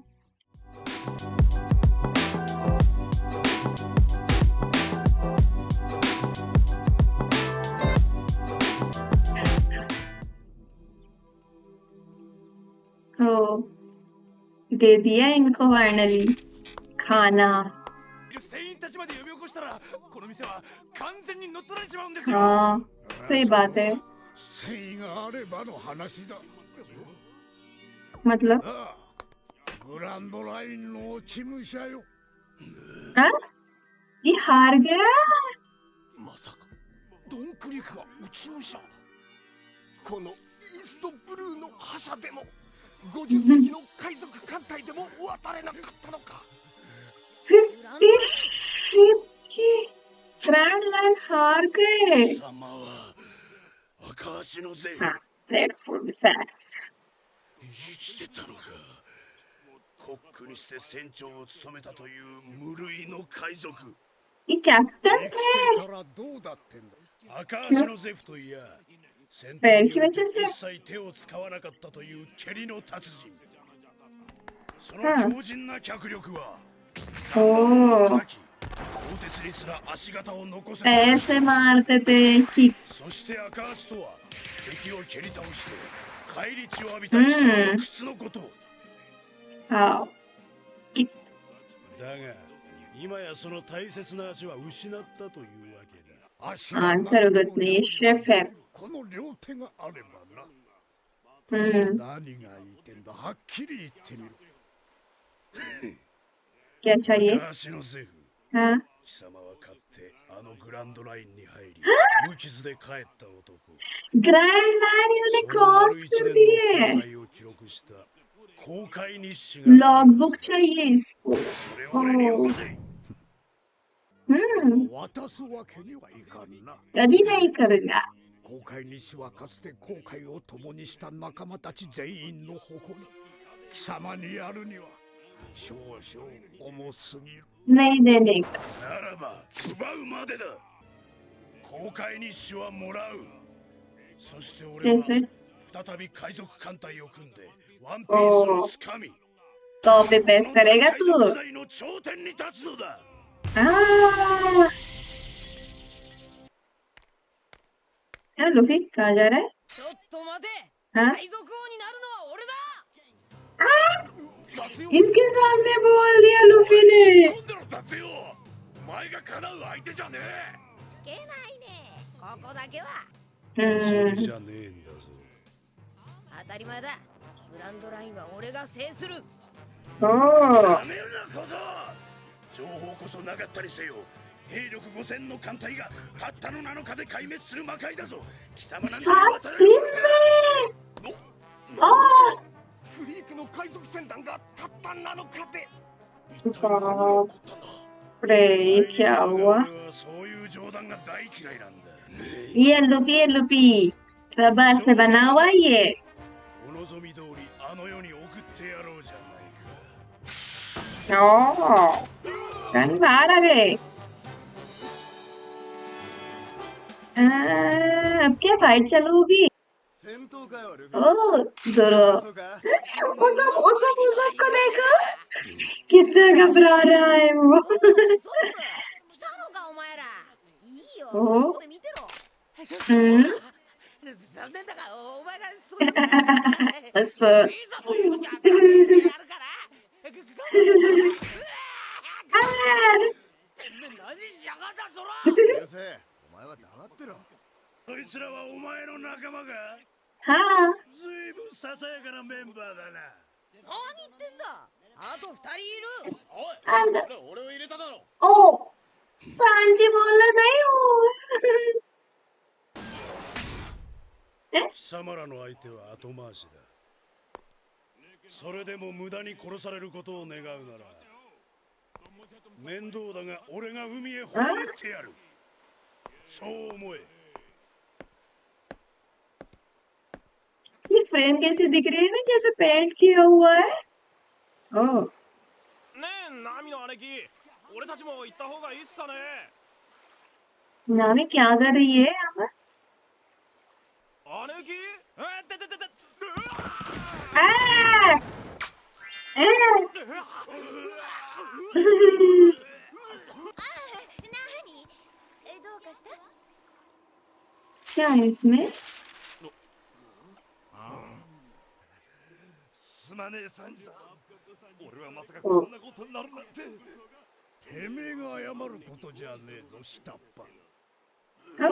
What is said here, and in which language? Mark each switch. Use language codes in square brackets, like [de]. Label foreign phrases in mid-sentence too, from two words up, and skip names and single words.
[hi] हो दे दिया इनको फाइनली खाना। [ja] 船員たちまで呼び起こしたらこの店は完全に乗っ取られちまうんですよ。 [hi] हाँ सही बात है। [ja] 繊維があればの話だ。 [hi] मतलब [ja] ああ、グランドラインの落ち武者よ。 [hi] हाँ? ये हार गया। [ja] まさかドンクリークが落ち武者。このイーストブルーの覇者でも50隻の海賊艦隊でも渡れなかったのか。 [hi] 50 शिप की ग्रैंड लाइन हार गए। [ja] 貴様は赤足のゼイ [en] हाँ red food fat. [ja] 生きてたのか。コックにして船長を務めたという無類の海賊。 [hi] ये कैप्टन [ja] 生き [hi] है। [ja] てたらどうだってんだ。赤足のゼフといや、戦闘 [hi] पैर [ja] に [hi] की [ja] よって [hi] वजह से। [ja] 一切手を使わなかったという蹴りの達人。そのうん強靭な脚力は、おー叩き鋼鉄にすら足形を残せた。 [hi] ऐसे मारते थे कि [ja] そして赤足とは敵を蹴り倒して返り血を浴びた貴様の靴のこと。 [hi] हाँ [ja] だが今やその大切な足は失ったというわけだ。足 [hi] हाँ जरूरत नहीं शेफ है। [ja] この両手があればな。 हम्म 何が言いてんだ、はっきり言ってみろ。 [hi] क्या चाहिए। [ja] 赤足のゼフ、 [hi] हाँ [ja] 貴様は勝ってあのグランドラインに入り無傷で帰った男。 [hi] ग्रैंड लाइन ने [ja] その丸 [hi] क्रॉस [ja] 一 [hi] कर [ja] 年 [hi] दिए। [ja] の航海を記録した航海日誌がある。 [en] log book [hi] चाहिए इसको। [ja] それを俺によこせ。渡すわけにはいかんな。 कभी नहीं करूंगा। 航海日誌はかつて航海を共にした仲間たち全員の誇り。貴様にやるには少々重すぎる。 नहीं देने का। ならば奪うまでだ。航海日誌はもらう。そして俺は [hi] जैसे [ja] 再び海賊艦隊を組んでワンピースをつかみ、 [en] copy paste [hi] करेगा [ja] 海賊 [hi] तू। [ja] 時代の頂点に立つのだ。 [hi] हाँ क्या लुफी कहाँ जा रहा है। [ja] ちょっと待て [hi] हाँ [ja] 海賊王になるのは俺だ [hi] इसके सामने बोल दिया लुफी ने। [ja] 今度の撮影をお前が叶う相手じゃねいけないねここだけはえ。じゃねえんだぞ。当たり前だグランドラインは俺が制する ओ やめるなこそ。情報こそなかったりせよ。兵力5000の艦隊がたったの7日で壊滅する魔界だぞ。貴様なんて [hi] 7 दिन में। ओ [ja] クリークの海賊船団がたった7日で。 [hi] बाप रे ये क्या हुआ। [ja] そういう冗談が大嫌いなんだ。 [hi] ये लुफी रबर से बना हुआ ये। [ja] お望み通りあの世に送ってやろうじゃないか。 [hi] ओ रन बाहर आ गए। अब क्या फाइट चालू होगी। [ja] 戦闘かよルフ [hi] ओ जोरो [ja] そうか [hi] उसब को देखो कितना घबरा रहा है वो। [ja] ソップ来たのかお前らいいよおここで見てろ हम्म 残念だがお前がそういうことしちゃったね [hi] बस [ja] いざという時は達成してやるから頑張れ てめえ何しやがったぞらうるせえお前は黙ってろそいつらはお前の仲間が [hi] हाँ [ja] ずいぶんささやかなメンバーだな。何言ってんだあと2人いる。おい [en] And [ja] それ俺を入れただろ [hi] oh, सांची बोला नहीं हूँ. [ja] 貴様らの相手は後回しだ。それでも無駄に殺されることを願うなら面倒だが俺が海へ放ってやる。そう思え。 [hi] ये फ्रेम कैसे दिख रहे हैं ना जैसे पेंट किया हुआ है. ओह, [ja] ねえナミの姉貴俺たちも行った方がいいっすかね [hi] नामी क्या कर रही है यहाँ पर? [ja] 姉貴てててて आ! आ! どうかした？ [hi] क्या है इसमें? [ja] すまねえサンジさん。俺はまさかおこんなことになるなんて。てめえが謝ることじゃねえぞ下っ端。 [hi] हाँ?